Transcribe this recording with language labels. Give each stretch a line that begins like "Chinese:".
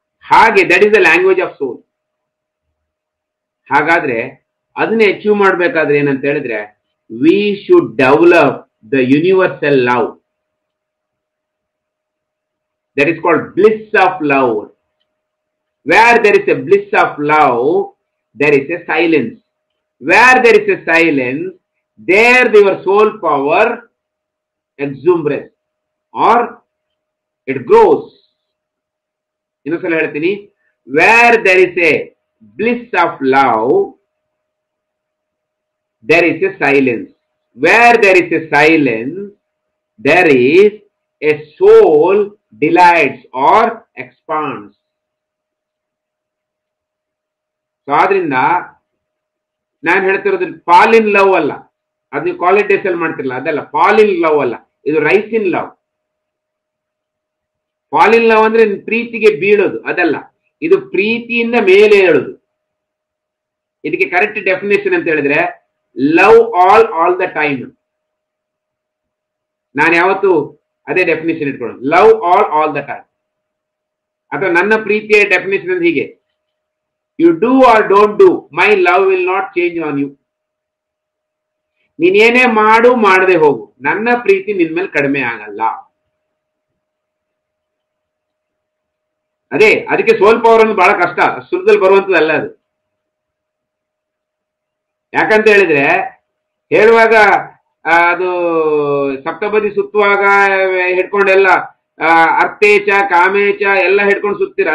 English: ಹಾಗೆ that is the language of soul.
Kannada: ಹಾಗಾದ್ರೆ ಅದನ್ನೇ ಅಚೀವ್ ಮಾಡ್ಬೇಕಾದ್ರೆ ಏನಂತ ಹೇಳಿದ್ರೆ,
English: We should develop the universal love. That is called bliss of love. Where there is a bliss of love, there is a silence. Where there is a silence, there your soul power exuberance or it grows.
Kannada: ಇನ್ನೊಂದ್ಸಲ ಹೇಳ್ತೀನಿ,
English: where there is a bliss of love, there is a silence. Where there is a silence, there is a soul delights or expands.
Kannada: So ಆದ್ರಿಂದ ನಾನು ಹೇಳ್ತಿರೋದು fall in love ಅಲ್ಲ. ಅದು ನೀವು college days ಅಲ್ಲಿ ಮಾಡ್ತಿರಲ್ಲ, ಅದಲ್ಲ. ಫಾಲ್ ಇನ್ ಲವ್ ಅಲ್ಲ, ಇದು rice in love. Fall in love ಅಂದ್ರೆ ಪ್ರೀತಿಗೆ ಬೀಳೋದು, ಅದಲ್ಲ. ಇದು ಪ್ರೀತಿಯಿಂದ ಮೇಲೆ ಹೇಳೋದು. ಇದಕ್ಕೆ ಕರೆಕ್ಟ್ ಡೆಫಿನೇಷನ್ ಅಂತ ಹೇಳಿದ್ರೆ,
English: Love all the time.
Kannada: ನಾನು ಯಾವತ್ತು ಅದೇ ಡೆಫಿನೇಷನ್ ಇಟ್ಕೊಳ್ಳೋದು,
English: Love all the time.
Kannada: ಅಥವಾ ನನ್ನ ಪ್ರೀತಿಯ ಡೆಫಿನೇಷನ್ ಅಂದ್ರೆ ಹೀಗೆ,
English: you do or don't do, my love will not change on you.
Kannada: ನೀನೇನೇ ಮಾಡು ಮಾಡದೆ ಹೋಗು, ನನ್ನ ಪ್ರೀತಿ ನಿನ್ ಮೇಲೆ ಕಡಿಮೆ ಆಗಲ್ಲ. ಅದಕ್ಕೆ ಸೋಲ್ ಪವರ್ ಅನ್ನೋದು ಬಹಳ ಕಷ್ಟ, ಸುಲಭದಲ್ಲಿ ಬರುವಂತದಲ್ಲ ಅದು. ಯಾಕಂತ ಹೇಳಿದ್ರೆ, ಹೇಳುವಾಗ ಅದು ಸಪ್ತಪದಿ ಸುತ್ತುವಾಗ ಹಿಡ್ಕೊಂಡೆಲ್ಲ ಅರ್ಥೇಚ ಕಾಮೇಚ ಎಲ್ಲ ಹಿಡ್ಕೊಂಡು ಸುತ್ತೀರಾ.